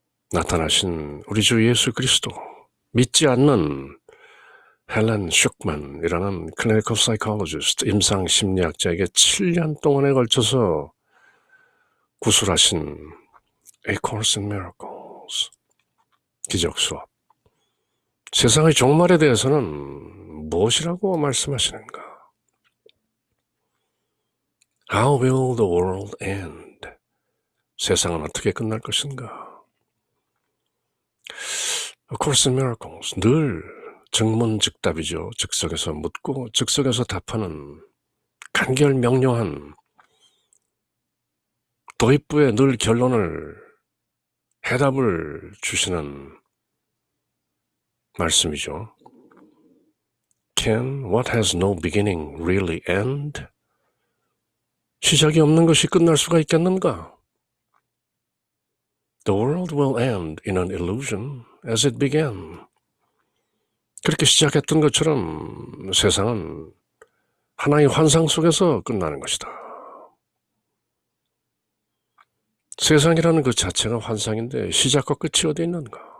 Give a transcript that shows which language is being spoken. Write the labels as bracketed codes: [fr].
[ko] 나타나신 우리 주 예수 그리스도, 믿지 않는 헬렌 슈크만이라는 클리니컬 사이콜로지스트, 임상심리학자에게 7년 동안에 걸쳐서 구술하신 A Course in Miracles 기적 수업. 세상의 종말에 대해서는 무엇이라고 말씀하시는가? [en] How will the world end? [ko] 세상은 어떻게 끝날 것인가? A Course in Miracles, 늘 증문즉답이죠. 즉석에서 묻고 즉석에서 답하는 간결명료한 도입부에 늘 해답을 주시는 말씀이죠. [en] Can what has no beginning really end? [ko] 시작이 없는 것이 끝날 수가 있겠는가? [en] The world will end in an illusion as it began. [ko] 그렇게 시작했던 것처럼 세상은 하나의 환상 속에서 끝나는 것이다. 세상이라는 그 자체가 환상인데 시작과 끝이 어디 있는가?